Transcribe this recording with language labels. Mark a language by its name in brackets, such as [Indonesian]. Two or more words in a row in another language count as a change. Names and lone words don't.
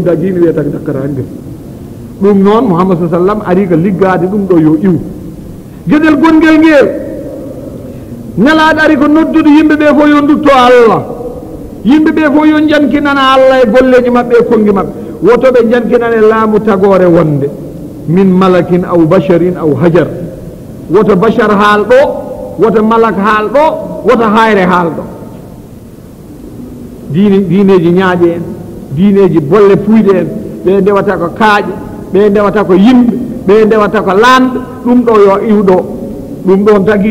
[Fula] dagini wiyata ko dakkarani de ɗum noon muhammad sa sallam ari ko liggade ɗum ɗo yo iw gueɗel gonguel ngel nelaɗo ari ko noddude yimɓe ɓe fof yo dutto allah yimɓe ɓe fof yo jankinana allah e golleji mabɓe e kongi mabɓe woto ɓe jankinane laamu tagore wonde [Arabic] من ملك أو بشر أو حجر [Fula] woto bachar haal ɗo woto malak haal ɗo woto hayre haal ɗo diineji ñaaƴe en diineji bolle puyɗe en ɓe ndewata ko kaaƴe ɓe ndewata ko yimɓe ɓe ndewata ko lanɗe ɗum ɗo yo iwɗo ɗum ɗon tagi